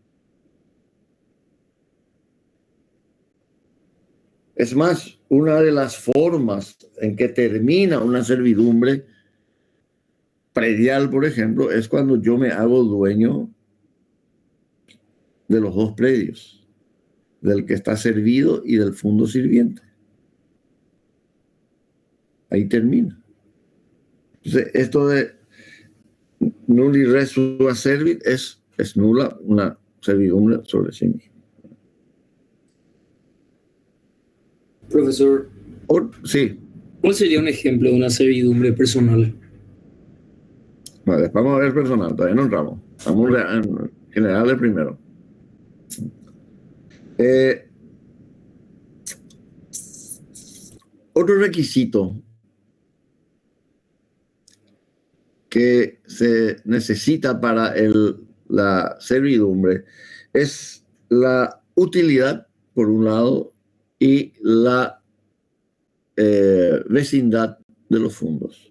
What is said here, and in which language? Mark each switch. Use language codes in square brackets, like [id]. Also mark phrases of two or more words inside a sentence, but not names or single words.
[es] Es más, una de las formas en que termina una servidumbre predial, por ejemplo, es cuando yo me hago dueño de los dos predios, del que está servido y del fundo sirviente. Ahí termina. Entonces, esto de [la] nulli res sua servit [es] es nula una servidumbre sobre sí misma. Profesor, Sí. ¿cuál sería un ejemplo de una servidumbre personal? Vale, vamos a ver personal, todavía no entramos. Vamos en general primero. Otro requisito que se necesita para la servidumbre es la utilidad, por un lado, y la vecindad de los fondos.